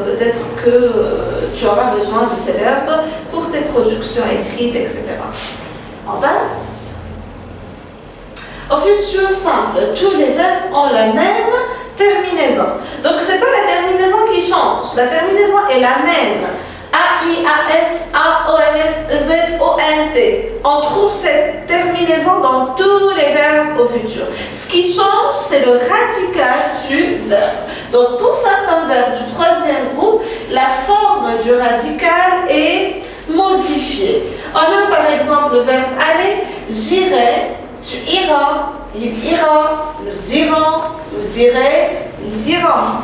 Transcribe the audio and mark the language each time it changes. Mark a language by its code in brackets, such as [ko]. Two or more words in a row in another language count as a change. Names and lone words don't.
[fr] Peut-être que tu auras besoin de ces verbes pour tes productions écrites, etc. On passe. Au futur simple, tous les verbes ont la même terminaison. Donc ce n'est pas la terminaison qui change, la terminaison est la même. A, I, A, S, A, O, N, S, Z, O, N, T. On trouve cette terminaison dans tous les verbes au futur. Ce qui change, c'est le radical du verbe. Donc, pour certains verbes du troisième groupe, la forme du radical est modifiée. On a par exemple le verbe aller, j'irai, tu iras, il ira, nous irons, vous irez, ils iront.